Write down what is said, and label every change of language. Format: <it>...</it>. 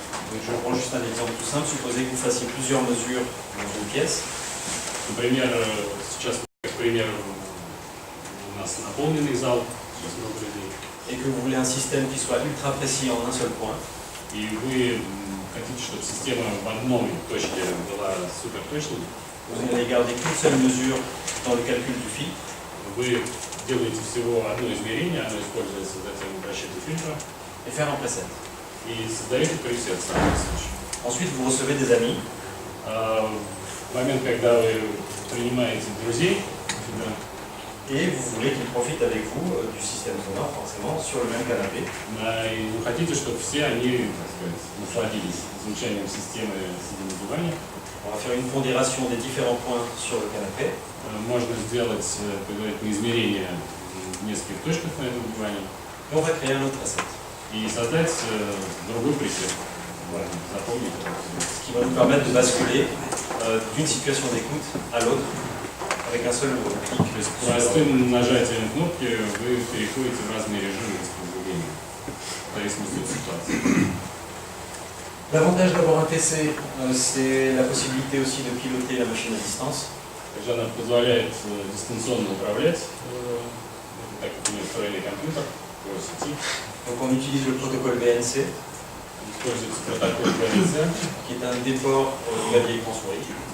<fr>Donc je prends juste un exemple tout simple. Supposez que vous fassiez plusieurs mesures dans une pièce.</fr> <ru>Например, сейчас, как пример, у нас наполненный зал, сейчас много людей.</ru> <fr>Et que vous voulez un système qui soit ultra précis en un seul point.</fr> <ru>И вы хотите, чтобы система в одной точке была суперточной.</ru> <fr>Vous n'allez garder qu'une seule mesure dans le calcul du filtre.</fr> <ru>Вы делаете всего одно измерение, оно используется затем в расчете фильтра.</ru> <fr>Et faire un preset.</fr> <ru>И создаете пресет в самом случае.</ru> <fr>Ensuite, vous recevez des amis.</fr> <ru>В момент, когда вы принимаете друзей,</ru> <fr>et vous voulez qu'ils profitent avec vous du système sonore, forcément, sur le même canapé.</fr> <ru>и вы хотите, чтобы все они, так сказать, насладились звучанием системы сидя на диване.</ru> <fr>On va faire une pondération des différents points sur le canapé.</fr> <ru>Можно сделать, предварительное измерение в нескольких точках на этом диване.</ru> <fr>Et on va créer un autre preset.</fr> <ru>И создать другой пресет.</ru> <fr>Voilà.</fr> <ru>Запомнить.</ru> <fr>Ce qui va nous permettre de basculer d'une situation d'écoute à l'autre avec un seul clic.</fr> <ru>То есть простым нажатием кнопки вы переходите в разные режимы воспроизведения, в зависимости от ситуации.</ru> <fr>L'avantage d'avoir un PC, c'est la possibilité aussi de piloter la machine à distance.</fr> <ru>Также она позволяет дистанционно управлять, так как у нее встроенный компьютер по сети.</ru> <fr>Donc on utilise le protocole BNC,</fr> <ru>Используется протокол VNC,</ru> <fr>qui est un déport clavier écran souris.</fr>